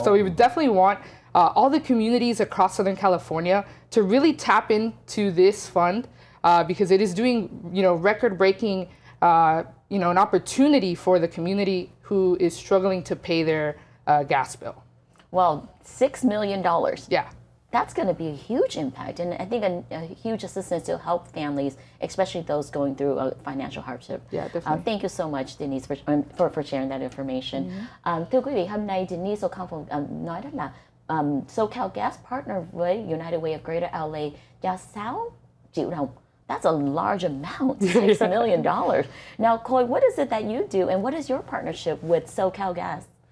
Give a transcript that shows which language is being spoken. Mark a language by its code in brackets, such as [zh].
[en] So we would definitely want all the communities across Southern California to really tap into this fund because it is doing, you know, record-breaking, you know, an opportunity for the community who is struggling to pay their gas bill. Well, $6 million. Yeah. That's going to be a huge impact, and I think a huge assistance to help families, especially those going through a financial hardship. Yeah, definitely. Thank you so much, Denise, for sharing that information. [vi] Thưa quý vị, hôm nay Denise O'Connell nói đó là SoCal Gas partner với United Way of Greater LA cho 6 triệu đồng. [en] That's a large amount, $6 million. Now, Coy, what is it that you do, and what is your partnership with SoCal Gas?